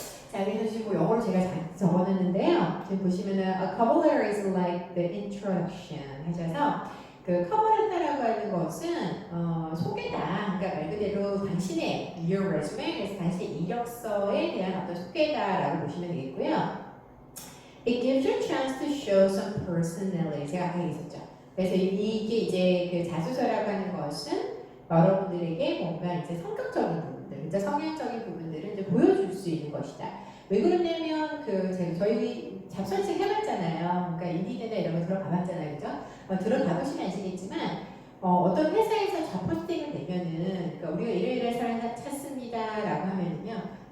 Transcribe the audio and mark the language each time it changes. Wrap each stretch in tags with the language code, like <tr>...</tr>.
<ko>자, 그래서 지금 영어로 제가 적어놨는데요. 지금 보시면은</ko> <en>a cover letter is like the introduction</en> <ko>하셔서 그 커버레터라고 하는 것은 소개다. 그러니까 말 그대로 당신의</ko> <en>your resume,</en> <ko>그래서 당신의 이력서에 대한 어떤 소개다라고 보시면 되겠고요.</ko> <en>It gives you a chance to show some personality.</en> <ko>제가 아까 얘기했었죠. 그래서 이게 이제 그 자소서라고 하는 것은 여러분들에게 뭔가 이제 성격적인 부분들, 이제 성향적인 부분들을 이제 보여줄 수 있는 것이다. 왜 그러냐면 저희 잡선식 해봤잖아요. 그러니까 인디드나 이런 거 들어가봤잖아요, 그죠? 들어가보시면 아시겠지만 어떤 회사에서 저 포스팅을 내면은 그러니까 우리가 이러이러한 사람을 찾습니다라고 하면은요.</ko>